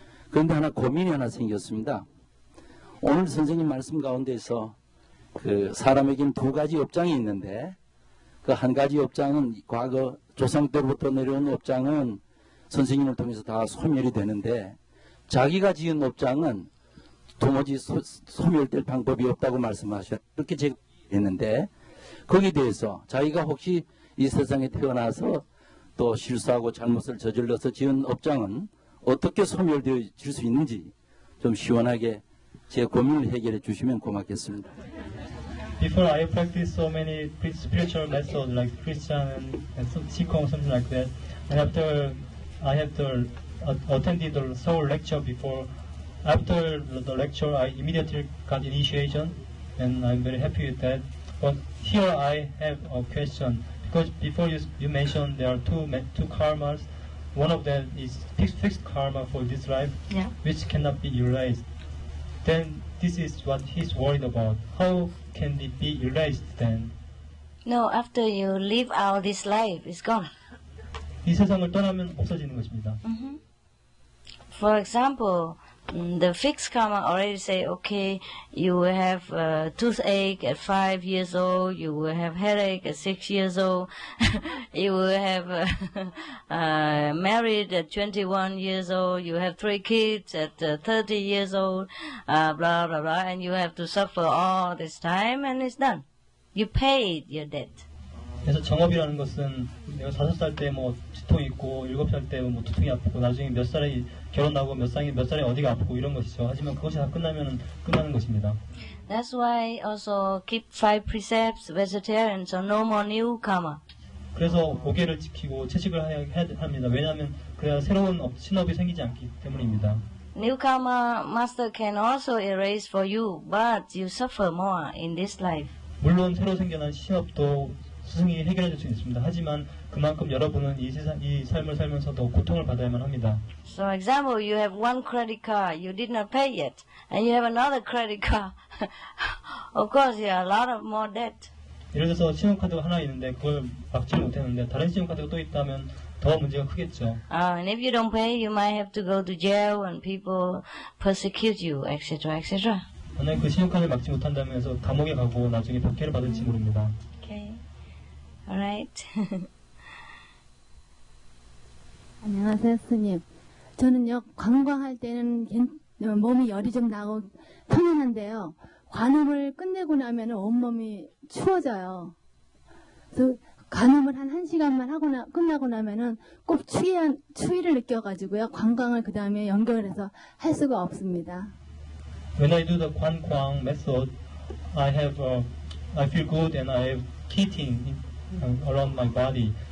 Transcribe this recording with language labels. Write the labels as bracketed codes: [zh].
[ko] 그런데 고민이 하나 생겼습니다. 오늘 선생님 말씀 가운데서 사람에게는 두 가지 업장이 있는데 그 한 가지 업장은 과거 조상 때부터 내려온 업장은 선생님을 통해서 다 소멸이 되는데 자기가 지은 업장은 도무지 소멸될 방법이 없다고 말씀하셨어요. 그렇게 제가 했는데 거기에 대해서 자기가 혹시 이 세상에 태어나서 또 실수하고 잘못을 저질러서 지은 업장은 어떻게 소멸되어질 수 있는지 좀 시원하게 제 고민을 해결해 주시면 고맙겠습니다. [en] Before I practice so many spiritual methods like Christian and Qigong, something like that, and after I have attended the Seoul lecture before, after the lecture I immediately got initiation, and I'm very happy with that. But here I have a question, because before you mentioned there are two karmas. One of them is fixed karma for this life, which cannot be erased. Then this is what he's worried about. How can it be erased then? No, after you live out this life, it's gone. [ko] 이 세상을 떠나면 없어지는 것입니다. [en] For example, the fixed karma already say, okay, you will have toothache at 5 years old, you will have headache at 6 years old, you will have married at 21 years old, you have 3 kids at 30 years old, blah, blah, blah, and you have to suffer all this time, and it's done. You paid your debt. [ko] 그래서 정업이라는 것은 내가 5살 때 두통이 있고 7살 때 두통이 아프고 나중에 몇 살에 결혼하고 몇 살에 어디가 아프고 이런 것이죠. 하지만 그것이 다 끝나면 끝나는 것입니다. [en] That's why also keep 5 precepts, vegetarian, so no more new karma. [ko] 그래서 5개를 지키고 채식을 해야 합니다. 왜냐하면 그래야 새로운 신업이 생기지 않기 때문입니다. [en] New karma master can also erase for you, but you suffer more in this life. [ko] 물론 새로 생겨난 신업도 스승이 해결해 줄 수 있습니다. 하지만 그만큼 여러분은 이 삶을 살면서도 고통을 받아야만 합니다. [en] So example, you have one credit card, you did not pay yet, and you have another credit card. Of course, you have a lot of more debt. [ko] 예를 들어서 신용카드가 하나 있는데 그걸 막지 못했는데 다른 신용카드가 또 있다면 더 문제가 크겠죠. [en] And if you don't pay, you might have to go to jail and people persecute you, etc., etc. [ko] 만약에 그 신용카드를 막지 못한다면 해서 감옥에 가고 나중에 박해를 받을지 모릅니다. [en] Okay. Alright. [ko] 안녕하세요, 스님. 저는요, 관광할 때는 몸이 열이 좀 나고 편안한데요. 관음을 끝내고 나면 온몸이 추워져요. 그래서 간음을 한 1시간만 끝나고 나면은 꼭 추위를 느껴가지고요. 관광을 그 다음에 연결해서 할 수가 없습니다. [en] When I do the 관광 method, I feel good and I have heating around my body.